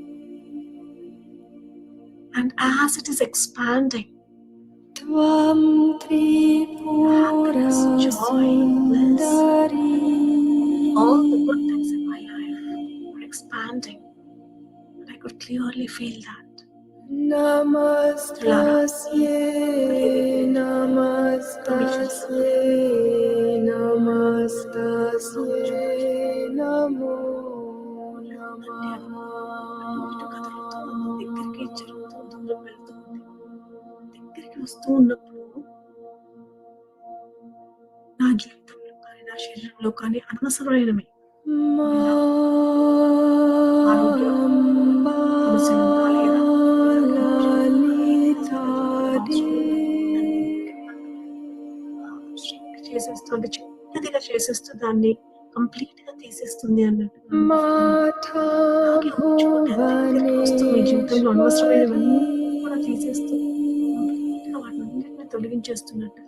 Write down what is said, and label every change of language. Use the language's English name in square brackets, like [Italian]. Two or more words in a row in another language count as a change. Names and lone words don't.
[English] And as it is expanding, happiness, joy, bliss, all the good things in my life are expanding. And I could clearly feel that. [Sanskrit] नमस्तस्यै नमस्तस्यै नमस्तस्यै नमो नमः. [Telugu] దగ్గరికి జరుగుతూ దూరం వెళ్తూ ఉంది. దగ్గరికి వస్తూ ఉన్నప్పుడు నా జీవితంలో కానీ నా శరీరంలో కానీ అనవసరమైనవి ఆరోగ్యం సమస్యలు ఉన్నా లేదా చేసేస్తుంది, చిన్నదిగా చేసేస్తూ దాన్ని కంప్లీట్ గా తీసేస్తుంది అన్నట్టు మీ జీవితంలో అనవసరమైనవన్నీ కూడా తీసేస్తూ కంప్లీట్ గా వాటిని తొలగించేస్తున్నట్టుగా.